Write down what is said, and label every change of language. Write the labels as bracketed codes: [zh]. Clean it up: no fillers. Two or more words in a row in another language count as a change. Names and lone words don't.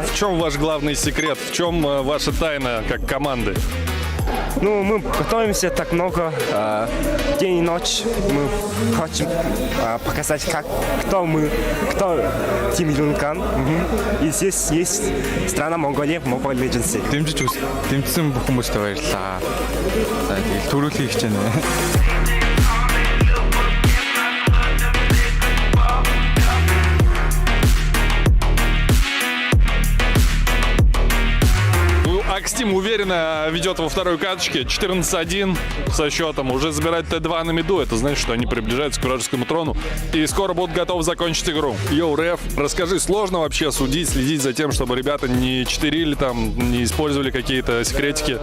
[ru] В чем ваш главный секрет? В чем ваша тайна как команды? Ну, мы готовимся так много, день и ночь. Мы хотим показать, кто Team Lilgun. И здесь есть страна Монголия, Mobile Legends. [mn] Дэмжсэн бүх хүмүүстээ баярлалаа. За тэгэл төрүүлэх гэж байна. [ru] Акстим уверенно ведет во второй каточке. 14-1 со счетом. Уже забирает Т2 на миду. Это значит, что они приближаются к вражескому трону. И скоро будут готовы закончить игру. Йоу, Реф, расскажи, сложно вообще судить, следить за тем, чтобы ребята не читерили там, не использовали какие-то секретики?